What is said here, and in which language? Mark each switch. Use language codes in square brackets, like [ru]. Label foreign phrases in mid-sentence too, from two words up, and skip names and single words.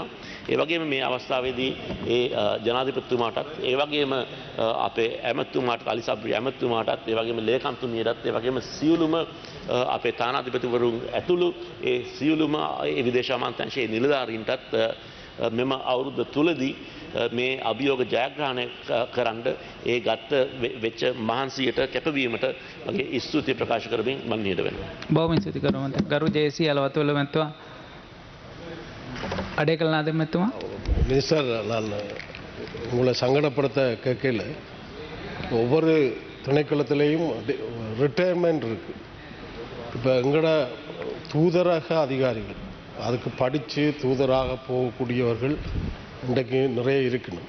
[si] ඒ වගේම මේ අවස්ථාවේදී ඒ ජනාධිපතිතුමාටත් ඒ වගේම අපේ ඇමතුමාටත් අලි සබ්රි ඇමතුමාටත් ඒ වගේම ලේකම්තුමියටත් ඒ වගේම සියලුම අපේ තානාධිපතිවරුන් ඇතුළු ඒ සියලුම ඒ විදේශ අමාත්‍යාංශයේ නිලධාරීන්ටත් මෙම අවුරුද්ද තුලදී මේ අභියෝග ජයග්‍රහණය කරන්න ඒ ගත්ත වෙච්ච මහන්සියට කැපවීමට මගේ ස්තුතිය ප්‍රකාශ කරමින් මම නිහඬ වෙනවා. බොහොම ස්තුති කරනවා. ගරු ජේසී අලවතුල්ල මැතිතුමා. [ta] அடைக்கல் நாதம் மத்துமா மினிஸ்டர் நான் உங்களை சங்கடப்படுத்த கேட்கல ஒவ்வொரு திணைக்களத்திலையும் ரிட்டையர்மெண்ட் இருக்கு. இப்போ எங்களோட தூதரக அதிகாரிகள் அதுக்கு படித்து தூதராக போகக்கூடியவர்கள் இன்றைக்கு நிறைய இருக்கணும்.